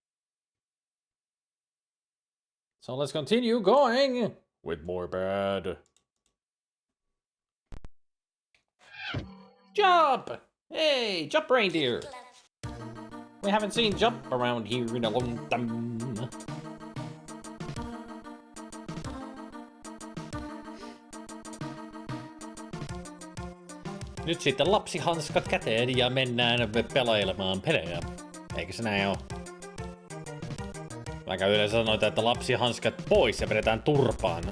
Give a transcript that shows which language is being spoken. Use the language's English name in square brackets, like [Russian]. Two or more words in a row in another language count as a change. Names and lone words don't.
[English] So let's continue going with more bad. Jump! Hey, jump reindeer! We haven't seen jump around here in a long time. [Finnish] Nyt sitten lapsihanskat käteen ja mennään pelailemaan pelejä. Eikö se näin oo? Vaikka yleensä sanotaan, että lapsihanskat pois ja vedetään turpaan.